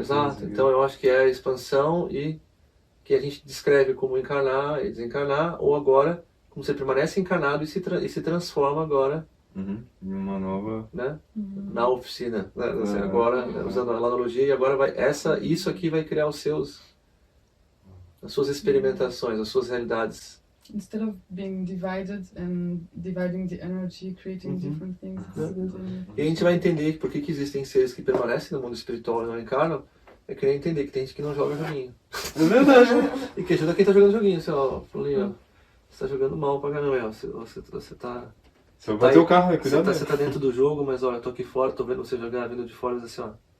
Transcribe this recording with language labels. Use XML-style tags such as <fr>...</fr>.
<pt>Exato, então eu acho que é a expansão e que a gente descreve como encarnar e desencarnar, ou agora, como você permanece encarnado e se transforma agora em uma nova... né? Na oficina. Né? Agora, usando a analogia, e agora isso aqui vai criar as suas experimentações, as suas realidades.</pt> <en>Instead of being divided and dividing the energy, creating different things.</en> <pt>E a gente vai entender por que existem seres que permanecem no mundo espiritual e não encarnam. É querer entender que tem gente que não joga joguinho. É verdade. E que ajuda quem tá jogando joguinho. Assim, ó, Paulinho, você tá jogando mal pra caramba. Você tá... Você vai bater o carro aí, cuidado. Você tá dentro do jogo, mas olha, eu tô aqui fora, tô vendo você jogar, vindo de fora, mas assim, ó.</pt>